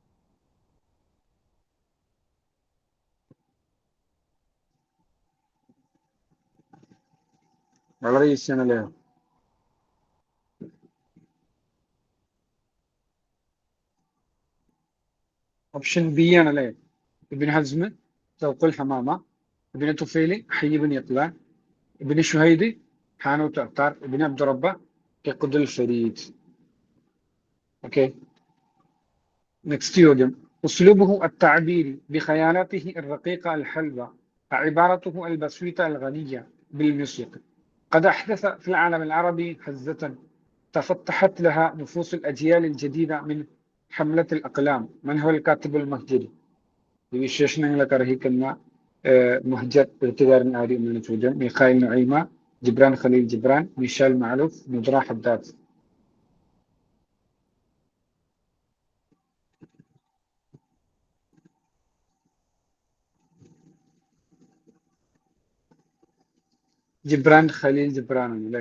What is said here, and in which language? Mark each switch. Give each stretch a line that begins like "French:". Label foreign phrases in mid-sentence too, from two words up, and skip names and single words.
Malayalam: വളരെ ഈസിയാണ് അല്ലേ? ഓപ്ഷൻ ബി ആണല്ലേ? ഇബ്നു ഹസ്മ്, തൗക്കുൽ ഹമാമ, ഇബ്നു തുഫൈൽ, ഹയ്യിബ്നു ഇഖ്ലാൻ, ഇബ്നു ഷുഹൈദ്,
Arabic: حانوت عطار بن عبد ربه كقد الفريد.
English: okay next
Arabic: يوجد أسلوبه التعبيري بخيالاته الرقيقة الحلوة عبارته البسيطة الغنية بالموسيقى قد أحدث في العالم العربي هزة تفتحت لها نفوس الأجيال الجديدة من حملة الأقلام. من هو الكاتب المهجري?
Malayalam: ഈ വിശേഷണങ്ങളൊക്കെ അർഹിക്കുന്ന മുഹ്ജർ എഴുത്തുകാരൻ ആര് എന്നാണ് ചോദ്യം. മിഖായിൽ നുഐമ, ജിബ്രാൻ ഖലീൽ ജിബ്രാൻ, മിഷാൽ മഅലൂഫ്, നുദ്ര ഹദ്ദാദ്. ജിബ്രാൻ ഖലീൽ ജിബ്രാൻ ആണ് അല്ലേ?